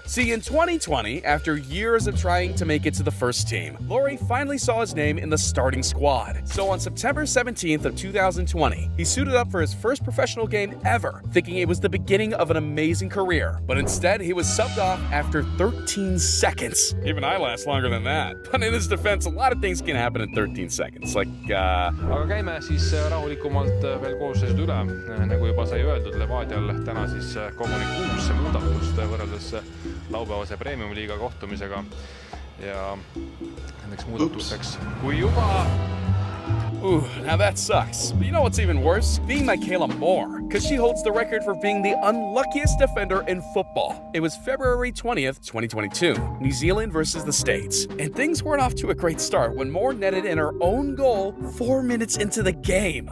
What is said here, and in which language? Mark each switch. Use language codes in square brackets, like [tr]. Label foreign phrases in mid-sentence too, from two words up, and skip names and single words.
[en] See, in 2020, after years of trying to make it to the first team, Laurie finally saw his name in the starting squad. So on September 17th of 2020, he suited up for his first professional game ever, thinking it was the beginning of an amazing career. But instead, he was subbed off after 13 seconds. Even I last longer than that. But in his defense, a lot of things can happen in 13 seconds. [et] Aga käime siis rahulikumalt veel koosseisud üle. Nagu juba sai öeldud, Levadial täna siis koguni 6 muudatust võrreldes laupäevase Premium-liiga kohtumisega. Ja nendeks muudatusteks, kui juba... [en] Ooh, now that sucks. But you know what's even worse? Being Michaela Moore, because she holds the record for being the unluckiest defender in football. It was February 20th, 2022, New Zealand versus the States. And things weren't off to a great start when Moore netted in her own goal 4 minutes into the game.